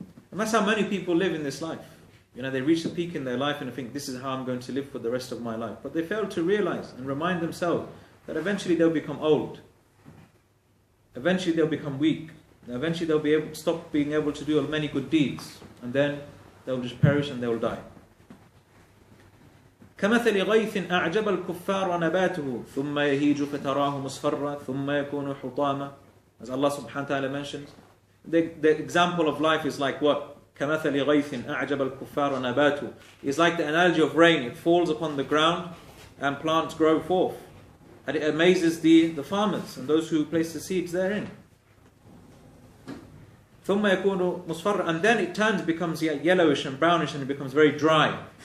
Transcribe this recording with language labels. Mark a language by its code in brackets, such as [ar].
[en] And that's how many people live in this life. They reach the peak in their life and they think, this is how I'm going to live for the rest of my life. But they fail to realize and remind themselves that eventually they'll become old. Eventually they'll become weak. Eventually they'll stop being able to do many good deeds. And then they'll just perish and they'll die. [ar] كمثل غيث أعجب الكفار نباته ثم يهيج فتراه مصفرا ثم يكون حطاما. [en] As Allah subhanahu wa ta'ala mentions, the example of life is like what? [ar] كمثل غيث أعجب الكفار نباته. [en] It's like the analogy of rain. It falls upon the ground and plants grow forth. And it amazes the farmers and those who place the seeds therein. [ar] ثم يكون مصفرا, [en] and then it becomes yellowish and brownish and it becomes very dry.